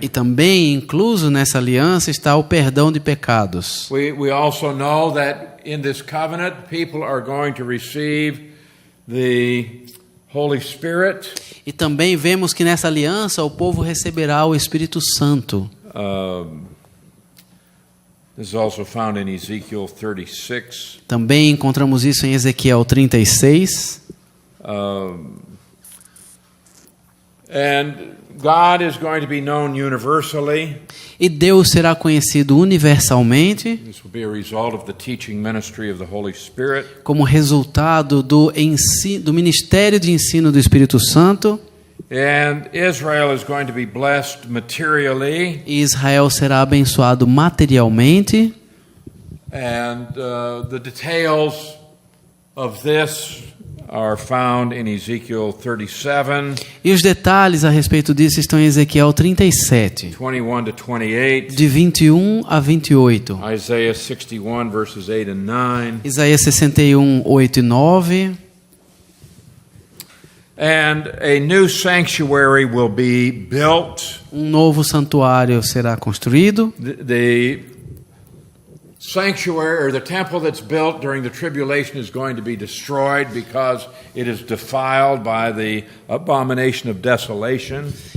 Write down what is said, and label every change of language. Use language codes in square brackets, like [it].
[pt] E também incluso nessa aliança está o perdão de pecados. [en] We also know that in this covenant people are going to receive the Holy Spirit. [pt] E também vemos que nessa aliança o povo receberá o Espírito Santo. [en] This is also found in Ezekiel 36. [pt] Também encontramos isso em Ezequiel 36. [en] And God is going to be known universally. [pt] E Deus será conhecido universalmente [en] This will be a result of the teaching ministry of the Holy Spirit. [pt] como resultado do ministério de ensino do Espírito Santo. [en] And Israel is going to be blessed materially. [pt] E Israel será abençoado materialmente. [en] And the details of this are found in Ezekiel 37, [pt] E os detalhes a respeito disso estão em Ezequiel 37, [en] 21 to 28, [pt] de 21 a 28. [en] Isaiah 61 verses 8 and 9. [pt] Isaías 61, 8 e 9. [en] And a new sanctuary will be built. [pt] Novo santuário será construído. [en] The sanctuary or the temple that's built during the tribulation is going to be destroyed because it is defiled by the abomination of desolation.